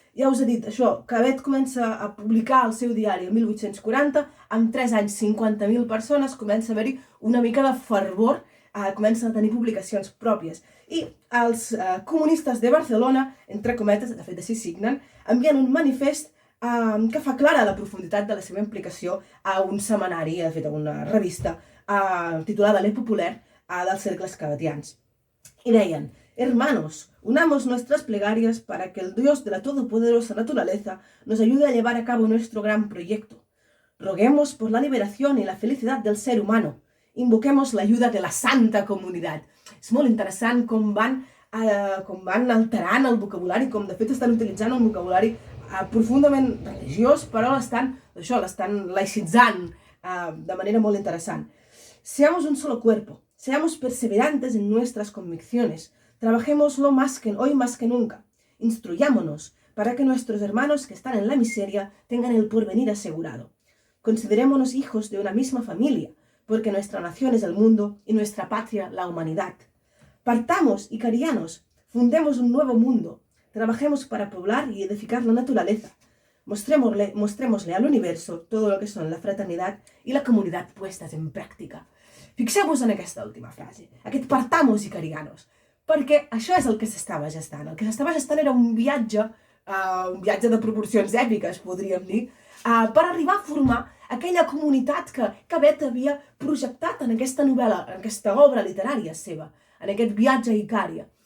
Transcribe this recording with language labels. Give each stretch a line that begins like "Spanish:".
Catalan: Ja us he dit això, Cabet comença a publicar el seu diari el 1840, amb 3 anys 50.000 persones, comença a haver-hi una mica de fervor, comencen a tenir publicacions pròpies. I els comunistes de Barcelona, entre cometes, de fet així signen, envien un manifest que fa clara la profunditat de la seva implicació a un setmanari, de fet a una revista titulada Le Populaire, dels cercles cabetians. I deien:
Spanish: hermanos, unamos nuestras plegarias para que el Dios de la todopoderosa naturaleza nos ayude a llevar a cabo nuestro gran proyecto. Roguemos por la liberación y la felicidad del ser humano. Invoquemos la ayuda de la santa comunitat.
Catalan: És molt interessant com van alterant el vocabulari, com de fet estan utilitzant un vocabulari profundament religiós, però l'estan laicitzant de manera molt interessant.
Spanish: Seamos un solo cuerpo, seamos perseverantes en nuestras convicciones, trabajémoslo hoy más que nunca, instruyámonos para que nuestros hermanos que están en la miseria tengan el porvenir asegurado. Considerémonos hijos de una misma familia, porque nuestra nación es el mundo y nuestra patria la humanidad. Partamos, icarianos, fundemos un nuevo mundo, trabajemos para poblar y edificar la naturaleza. Mostrémosle al universo todo lo que son la fraternidad y la comunidad puestas en práctica.
Catalan: Fixeu-vos en aquesta última frase, aquest
Spanish: partamos, icarianos,
Catalan: perquè això és el que s'estava gestant. El que s'estava gestant era un viatge de proporcions èpiques, podríem dir, per arribar a formar aquella comunitat que Cabet havia projectat en aquesta novel·la, en aquesta obra literària seva, en aquest viatge a Icària.